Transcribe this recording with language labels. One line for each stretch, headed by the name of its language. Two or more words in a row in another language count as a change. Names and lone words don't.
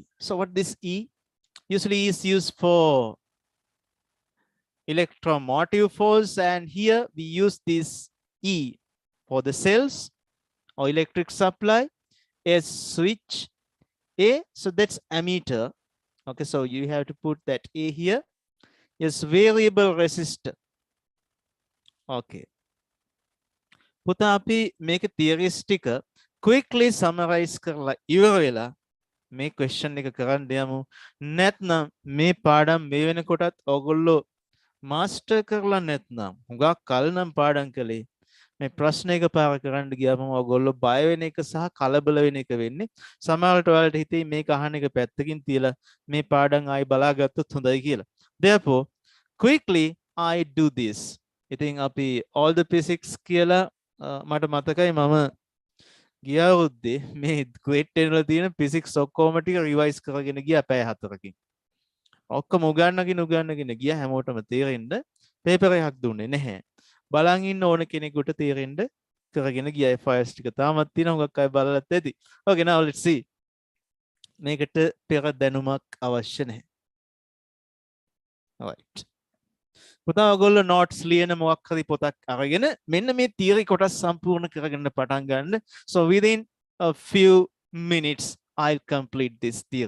English: So what this E usually is used for electromotive force, and here we use this E for the cells or electric supply. a switch A, so that's ammeter. Okay, so you have to put that A here. Yes, variable resistor. Okay.
Sinhala: පුතා අපි මේක theories ටික
English: quickly summarize
Sinhala: කරලා ඉවර වෙලා මේ question එක කරන්න යමු. නැත්නම් මේ පාඩම් මේ වෙනකොටත් ඔයගොල්ලෝ master කරලා නැත්නම් හුඟක් කල් නම් පාඩම් කළේ මේ ප්‍රශ්න එක පාර කරන්න ගියාම ඔයගොල්ලෝ බය වෙන එක සහ කලබල වෙන එක වෙන්නේ. සමහරවිට ඔයාලට හිතේ මේක අහන එක පැත්තකින් තියලා මේ පාඩම් ආයි බලාගත්තොත් හොඳයි කියලා.
English: Therefore, quickly I do this.
Sinhala: ඉතින් අපි
English: all the physics
Sinhala: කියලා මට මතකයි මම ගිය අවුරුද්දේ මේ grade 10 වල තියෙන physics ඔක්කොම ටික revise කරගෙන ගියා පැය 4කින්. ඔක්කොම උගන්නගෙන ගියා හැමෝටම තේරෙන්න paper එකක් දුන්නේ නැහැ. බලන් ඉන්න ඕන කෙනෙකුට තේරෙන්න කරගෙන ගියා files ටික තාමත් තියෙනවා හුඟක් අය බලලත් ඇති.
English: Okay, now let's see.
Sinhala: මේකට පෙර දැනුමක් අවශ්‍ය නැහැ. Alright. පුතා ඔයගොල්ලෝ notes ලියන මොකක් හරි පොතක් අරගෙන මෙන්න මේ theory කොටස් සම්පූර්ණ කරගෙන පටන් ගන්න.
English: So within a few minutes I'll complete this theory.